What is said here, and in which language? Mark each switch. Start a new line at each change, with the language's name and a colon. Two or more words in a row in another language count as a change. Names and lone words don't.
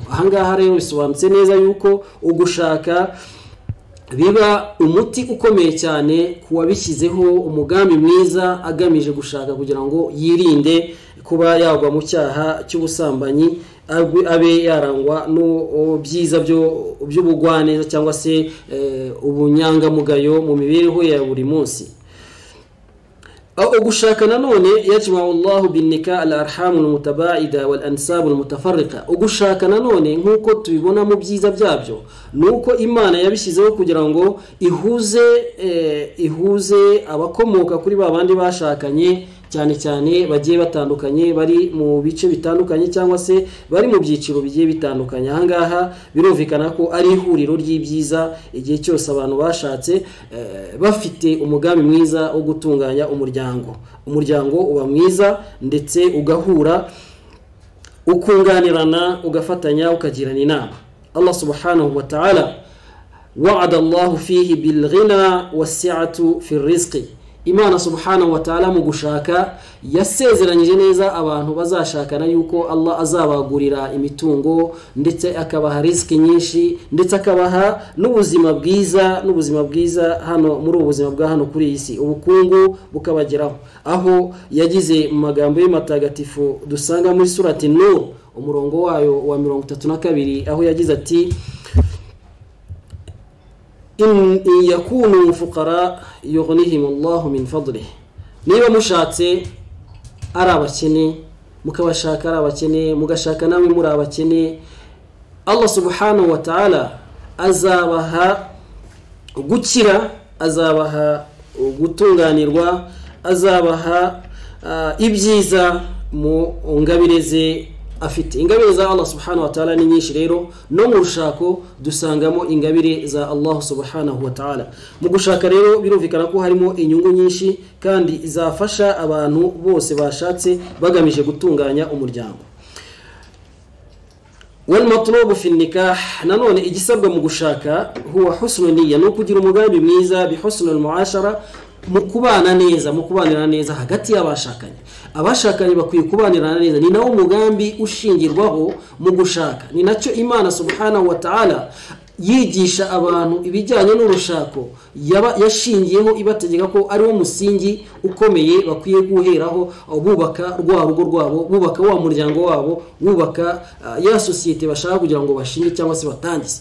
Kinyarwanda: Ahangaha rero bisobanutse neza yuko ugushaka biba umuti ukomeye cyane kuwabishyizeho umugambi mwiza agamije gushaka kugira ngo yirinde kuba yagwa mu cyaha cy'ubusambanyi, abe yarangwa no byiza by'ubugwaneza cyangwa se ubunyangamugayo mu mibereho ya buri munsi. Ugushaka nanone
Arabic: يجمع الله بالنكاح الأرحام المتباعدة والأنساب المتفرقة.
Kinyarwanda: Ugushaka nanone nkuko tubibona mu byiza byabyo nuko Imana yabishyizeho kugira ngo ihuze abakomoka kuri babandi bashakanye, cyane cyane bagiye batandukanye, bari mu bice bitandukanye cyangwa se bari mu byiciro bigiye bitandukanye. Ahangaha birumvikana ko ari ihuriro ry'ibyiza igihe cyose abantu bashatse bafite umugambi mwiza wo gutunganya umuryango uba mwiza ndetse ugahura, ukunganirana, ugafatanya, ukagirana inama.
Arabic: الله سبحانه وتعالى وعد الله فيه بالغنى والسعة في الرزق.
Kinyarwanda: Imana
Arabic: سبحانه وتعالى
Kinyarwanda: mu gushaka yasezeranyije neza abantu bazashakana yuko Allah azabagurira imitungo ndetse akabaha riziki nyinshi ndetse akabaha n'ubuzima bwiza hano muri ubuzima bwa hano kuri iyi si, ubukungu bukabageraho. Aho yagize mu magambo y'amatagatifu dusanga muri surati Nur umurongo wayo wa 32 aho yagize ati
Arabic: إن يكونوا فقراء يغنهم الله من فضله.
Kinyarwanda: Niba mushatse ari abakene mukabashaka ari abakene mugashaka namwe muri abakene, Allah
Arabic: سبحانه وتعالى
Kinyarwanda: azabaha gukira, azabaha gutunganirwa, azabaha ibyiza mu ngabireze afite. Ingabire za Allah
Arabic: سبحانه وتعالى
Kinyarwanda: ni nyinshi rero, no mu rushako dusangamo ingabire za Allah
Arabic: سبحانه وتعالى.
Kinyarwanda: Mu gushaka rero birumvikana ko harimo inyungu nyinshi kandi zafasha abantu bose bashatse bagamije gutunganya umuryango.
Arabic: والمطلوب في نكاح,
Kinyarwanda: nanone igisabwa mu gushaka
Arabic: هو حسن النية,
Kinyarwanda: no kugira umugambi mwiza,
Arabic: بحسن المعاشرة,
Kinyarwanda: mu kubanira neza hagati y'abashakanye. Abashakanye bakwiye kubanirana neza, ni nawo umugambi ushingirwaho mu gushaka. Ni nacyo Imana
Arabic: سبحانه وتعالى
Kinyarwanda: yigisha abantu ibijyanye n'urushako yashingiyeho ibategeka ko ari wo musingi ukomeye bakwiye guheraho bubaka rwa rugo rwabo, bubaka wa muryango wabo, bubaka ya societe bashaka kugira ngo bashinge cyangwa se batangize.